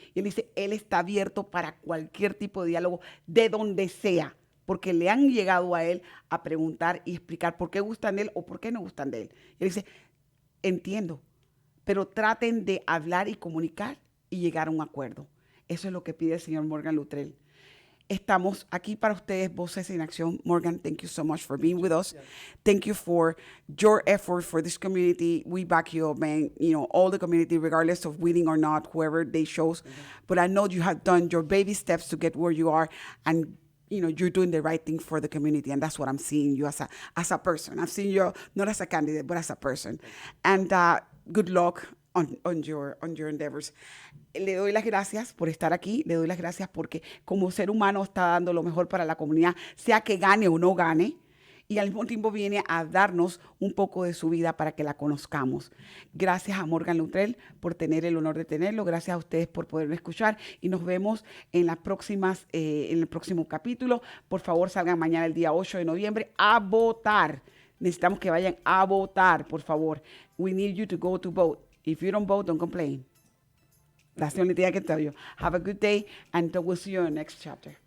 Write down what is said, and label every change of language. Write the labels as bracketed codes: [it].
[es] Y él dice, él está abierto para cualquier tipo de diálogo, de donde sea, porque le han llegado a él a preguntar y explicar por qué gustan de él o por qué no gustan de él. Y él dice, entiendo, pero traten de hablar y comunicar y llegar a un acuerdo. Eso es lo que pide el señor Morgan Luttrell. Estamos aquí para ustedes, Voces en Acción. [en] Morgan, thank you so much for being with us. Thank you for your effort for this community. We back you up, man. All the community, regardless of winning or not, whoever they chose. But I know you have done your baby steps to get where you are, and you're doing the right thing for the community, and that's what I'm seeing you as a person. I'm seeing you not as a candidate, but as a person. And good luck on your endeavors. [es] Le doy las gracias por estar aquí, le doy las gracias porque como ser humano está dando lo mejor para la comunidad, sea que gane o no gane, y al mismo tiempo viene a darnos un poco de su vida para que la conozcamos. Gracias a Morgan Luttrell por tener el honor de tenerlo, gracias a ustedes por poderme escuchar y nos vemos en las próximas, en el próximo capítulo. Por favor, salgan mañana el día 8 de noviembre a votar. Necesitamos que vayan a votar, por favor. [en] We need you to go to vote. If you don't vote, don't complain. That's the only thing I can tell you. Have a good day, and we'll see you in the next chapter.